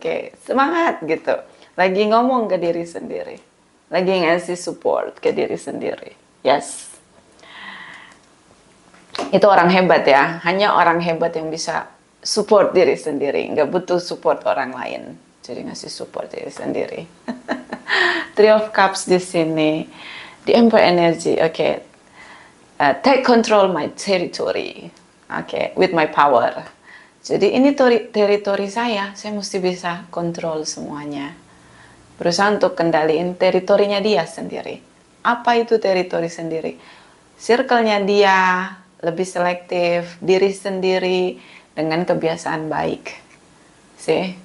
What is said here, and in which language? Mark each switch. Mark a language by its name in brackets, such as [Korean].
[Indonesian] Oke, semangat gitu. Lagi ngomong ke diri sendiri, lagi ngasih support ke diri sendiri. Yes, itu orang hebat ya. Hanya orang hebat yang bisa support diri sendiri, nggak butuh support orang lain. Jadi ngasih support diri sendiri. Three of Cups di sini. [English] The Emperor energy, okay. Take control my territory, okay, with my power. [Indonesian] Jadi ini teritori saya mesti bisa kontrol semuanya. Berusaha untuk kendaliin teritorinya dia sendiri. Apa itu teritori sendiri? Circle-nya dia, lebih selektif, diri sendiri, dengan kebiasaan baik. See?